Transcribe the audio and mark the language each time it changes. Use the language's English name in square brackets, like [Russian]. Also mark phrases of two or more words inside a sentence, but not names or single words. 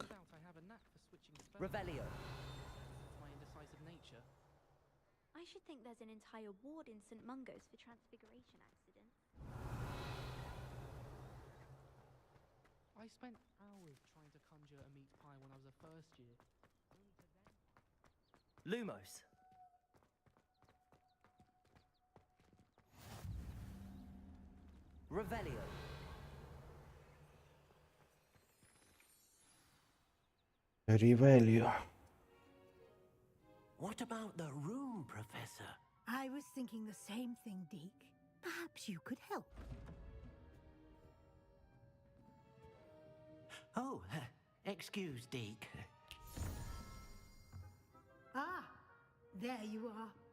[English] turns out I have a knack for switching spells. Revelio. It's my indecisive nature. I should think there's an entire ward in St. Mungo's for transfiguration accidents. I spent hours trying to conjure a meat pie when I was a first year. Lumos. Revelio. Revelio. What about the room, Professor? I was thinking the same thing, Deke. Perhaps you could help. Oh, excuse, Deke. Ah, there you are.